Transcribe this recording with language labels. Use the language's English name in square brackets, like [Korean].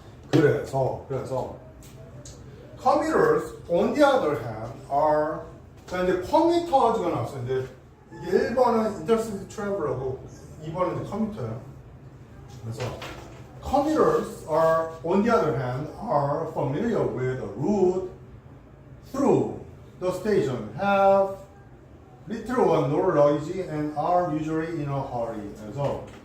[English] 그래서 commuters on the other hand are, [Korean] 자 이제 커뮤터즈가 나왔어요. 이제 이게 1번은 intercity travel하고 2번은 이제 커뮤터예요. [English] 그래서 commuters are on the other hand are familiar with the route through the station, have little or no luggage and are usually in a hurry. 그래서